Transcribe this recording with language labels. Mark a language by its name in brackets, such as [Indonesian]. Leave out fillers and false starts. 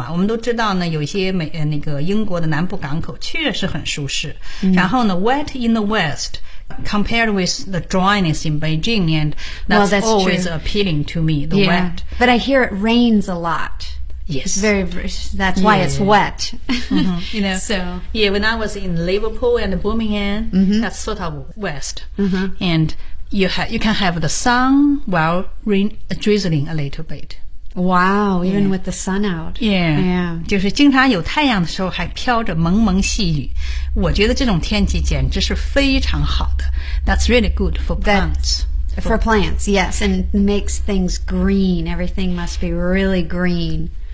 [Chinese] Mm-hmm. 我们都知道呢，有些美那个英国的南部港口确实很舒适。 Mm-hmm. 然后呢 [English] ，wet in the west compared with the dryness in Beijing, and that's, well, that's always、 true. appealing to me. The、 yeah. wet. But I hear it rains a lot. Yes. Very. That's why、yeah. it's wet. 、 mm-hmm. You know. So yeah, when I was in Liverpool and Birmingham,、 mm-hmm. that's sort of west,、 mm-hmm. and. You can have the sun while drizzling a little bit. Wow, even、yeah. with the sun out. Yeah. Yeah. [Chinese] 就是经常有太阳的时候还飘着蒙蒙细雨。我觉得这种天气简直是非常好的。 [English] That's really good for plants. For plants, yes. And makes things green. Everything must be really green.